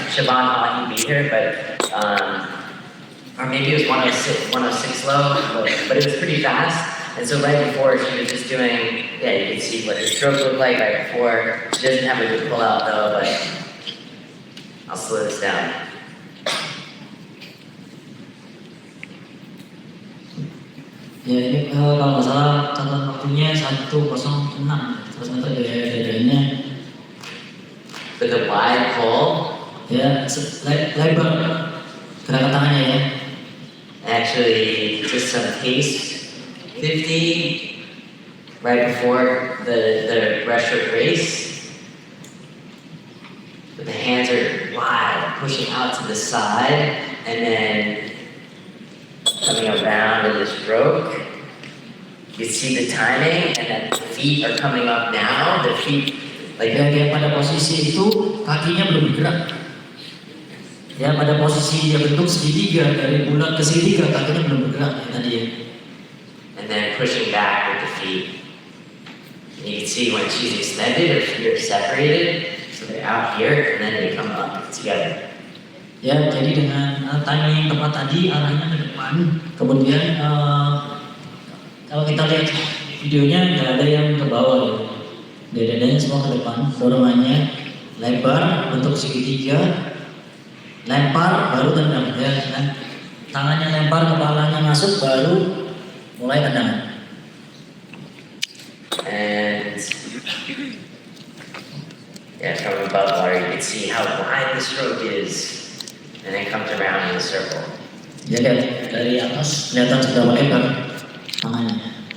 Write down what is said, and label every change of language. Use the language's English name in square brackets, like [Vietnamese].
[English] Siobhan Hawkey beat her, but or maybe it was 106 low, but it was pretty fast. And so right before she was just doing, you can see what her stroke looked like right before. She doesn't have a good pull out though, but I'll slow this down. [Indonesian] Ya, ini kalau nggak salah catatan waktunya 1:06, 100 meter dari dadanya. [English] With a wide pull. [Indonesian] Ya, lebar. Gerakan tangannya ya. [English] Actually, just some pace, 50, right before the breaststroke race. But the hands are wide, pushing out to the side, and then coming around in the stroke. You see the timing, and then the feet are coming up now. The feet, like [Indonesian] Dia pada posisi itu kakinya belum bergerak. Ya pada posisi dia bentuk segitiga dari bulat ke segitiga kakinya belum bergerak ya, tadi ya. [English] and then pushing back with the feet. And you can see when she's extended, her feet are separated, so they're out here, and then they come up together. [Indonesian] Ya jadi dengan timing yang tepat tadi arahnya ke depan. Kemudian kalau kita lihat videonya nggak ada yang ke bawah ya. Dadanya semua ke depan, dorongannya lebar bentuk segitiga. Lempar baru tendang ya kan, tangannya lempar kepalanya masuk baru mulai tendangan. [English] And yeah, from above water, you can see how wide the stroke is, and then comes around in a circle. [Indonesian] Ya lihat dari atas kelihatan sudah lebar tangannya.